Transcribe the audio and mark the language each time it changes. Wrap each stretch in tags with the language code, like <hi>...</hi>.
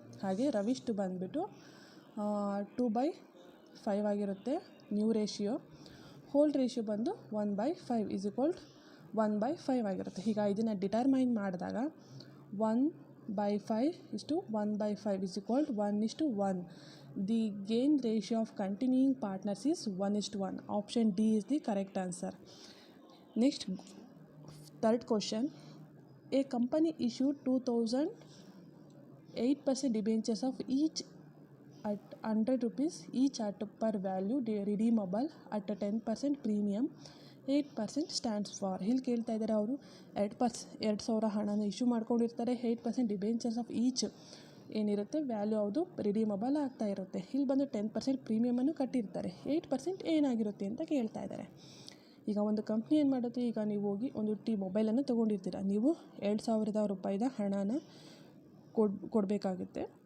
<kn>ಹಾಗೆ ರವೀಶ್ದು ಬಂದುಬಿಟ್ಟು 2/5 ಆಗಿರುತ್ತೆ ನ್ಯೂ ರೇಷಿಯೋ. ಓಲ್ಡ್ ರೇಷಿಯೋ ಬಂದು 1/5 ಈಸ್ ಈಕ್ವಲ್ ಟು 1/5 ಆಗಿರುತ್ತೆ. ಈಗ ಇದನ್ನು ಡಿಟರ್ಮೈನ್ ಮಾಡಿದಾಗ 1/5 ಇಷ್ಟು 1/5</kn> <en>is equal to</en> <kn>1:1.</kn> <en>The gain ratio of continuing partners is 1:1. Option D is the correct answer. Next, third question. A company issued 2,000 8% debentures of each at 100 rupees each at per value redeemable at a 10% premium. 8% stands for.</en> <kn>ಇಲ್ಲಿ ಕೇಳ್ತಾ ಇದ್ದಾರೆ ಅವರು 2,000 ಹಣನ issue ಮಾಡ್ಕೊಂಡಿರ್ತಾರೆ. 8% debentures of each ಏನಿರುತ್ತೆ value ಅದು redeemable ಆಗ್ತಾ ಇರುತ್ತೆ. ಇಲ್ಲಿ ಬಂದು 10% ಪ್ರೀಮಿಯಮನ್ನು ಕಟ್ಟಿರ್ತಾರೆ. 8% ಏನಾಗಿರುತ್ತೆ ಅಂತ ಕೇಳ್ತಾ ಇದ್ದಾರೆ. ಈಗ ಒಂದು ಕಂಪ್ನಿ ಏನು ಮಾಡುತ್ತೆ, ಈಗ ನೀವು ಹೋಗಿ ಒಂದು ಮೊಬೈಲನ್ನು ತೊಗೊಂಡಿರ್ತೀರ, ನೀವು 2,000 ರೂಪಾಯಿದ ಹಣನ ಕೊಡಬೇಕಾಗುತ್ತೆ.</kn>